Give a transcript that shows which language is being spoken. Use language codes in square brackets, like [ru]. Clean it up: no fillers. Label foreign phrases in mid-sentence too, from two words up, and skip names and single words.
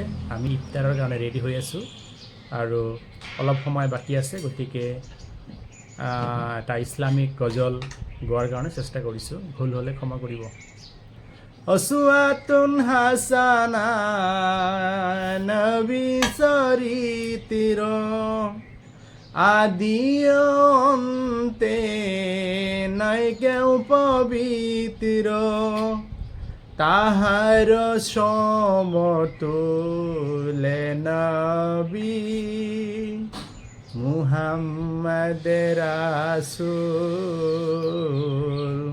[as] আমি ইফতাৰৰ কাৰণে ৰেডি হৈ আছোঁ আৰু অলপ সময় বাকী আছে, গতিকে এটা ইছলামিক গজল গোৱাৰ কাৰণে চেষ্টা কৰিছোঁ। ভুল হ'লে ক্ষমা কৰিব। [ar] أسوة حسنة [bn] নবী চৰিত্ৰ আদি অন্তে নাই কেউ পবিত্র, তাহার সমতুলে নবী মুহাম্মদ রাসূল।